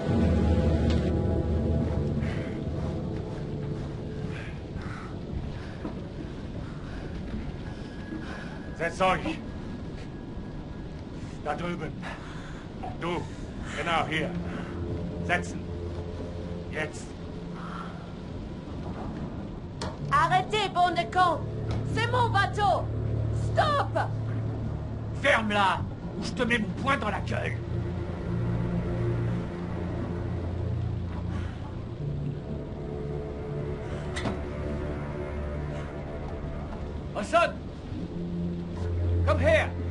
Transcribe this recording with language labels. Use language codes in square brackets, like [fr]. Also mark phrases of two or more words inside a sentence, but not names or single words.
[de] Setzt euch. Da drüben. Du. Genau hier. Setzen. Jetzt. [fr] Arrêtez, bande de cons! C'est mon bateau! Stop! Ferme-la ou je te mets mon poing dans la gueule. [de] Olson! Komm her!